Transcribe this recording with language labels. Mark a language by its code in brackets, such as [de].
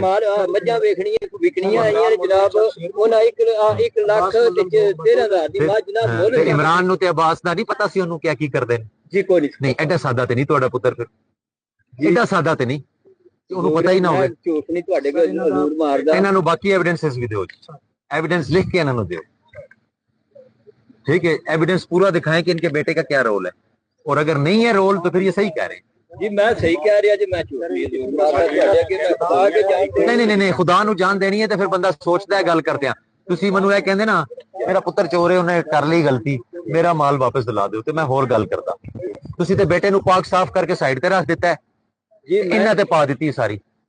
[pa] ਮਾਲ ਮੱਝਾਂ ਵੇਖਣੀਆਂ ਵਿਕਣੀਆਂ ਆਈਆਂ ਨੇ ਜਨਾਬ, ਉਹਨਾਂ 1 ਲੱਖ ਤੇ 13,000 ਦੀ ਮੱਝ ਜਨਾਬ ਮੁੱਲ। ਤੇ ਇਮਰਾਨ ਨੂੰ ਤੇ ਅਬਾਸ ਦਾ ਨਹੀਂ ਪਤਾ ਸੀ ਉਹਨੂੰ ਕੀ ਕਰਦੇ ਨੇ? ਜੀ ਕੋਈ ਨਹੀਂ ਐਡਾ ਸਾਦਾ ਤੇ ਨਹੀਂ ਤੁਹਾਡਾ ਪੁੱਤਰ, ਫਿਰ ਐਡਾ ਸਾਦਾ ਤੇ ਨਹੀਂ ਉਹਨੂੰ ਪਤਾ ਹੀ ਨਾ ਹੋਵੇ। ਝੂਠ ਨਹੀਂ ਤੁਹਾਡੇ ਕੋਲ ਜ਼ਰੂਰ ਮਾਰਦਾ। ਇਹਨਾਂ ਨੂੰ ਬਾਕੀ ਐਵੀਡੈਂਸਸ ਵੀ ਦਿਓ, [hi] एविडेंस लिख के इन्होंने दो, ठीक है? एविडेंस पूरा दिखाएं कि इनके बेटे का क्या रोल है, और अगर नहीं है रोल तो फिर ये सही कह रहे हैं जी। मैं सही कह रहा जी, मैं [pa] नहीं खुदा ਨੂੰ ਜਾਨ ਦੇਣੀ ਹੈ ਤੇ ਫਿਰ ਬੰਦਾ ਸੋਚਦਾ ਹੈ ਗੱਲ ਕਰਦੇ ਆ। ਤੁਸੀਂ ਮੈਨੂੰ ਇਹ ਕਹਿੰਦੇ ਨਾ ਮੇਰਾ ਪੁੱਤਰ ਚੋਰ ਹੈ, ਉਹਨੇ ਕਰ ਲਈ ਗਲਤੀ, ਮੇਰਾ ਮਾਲ ਵਾਪਸ ਦਿਲਾ ਦਿਓ, ਤੇ ਮੈਂ ਹੋਰ ਗੱਲ ਕਰਦਾ। ਤੁਸੀਂ ਤੇ ਬੇਟੇ ਨੂੰ ਪਾਕ ਸਾਫ਼ ਕਰਕੇ ਸਾਈਡ ਤੇ ਰੱਖ ਦਿੱਤਾ ਜੀ, ਇਹਨਾਂ ਤੇ ਪਾ ਦਿੱਤੀ ਸਾਰੀ।